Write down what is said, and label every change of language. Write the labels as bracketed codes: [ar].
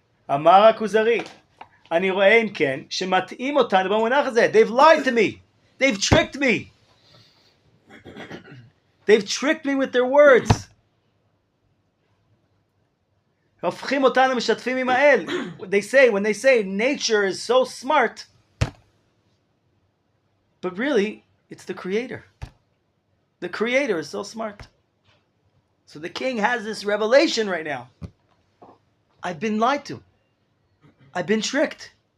[he] אמר הכוזרי, אני רואה אם כן, שמטעים אותנו במונח הזה. [en] They've lied to me. They've tricked me. They've tricked me with their words. [he] הופכים אותנו משתפים עם האל. [en] When they say nature is so smart, but really, it's the creator. The creator is so smart. So the king has this revelation right now. I've been lied to. I've been tricked.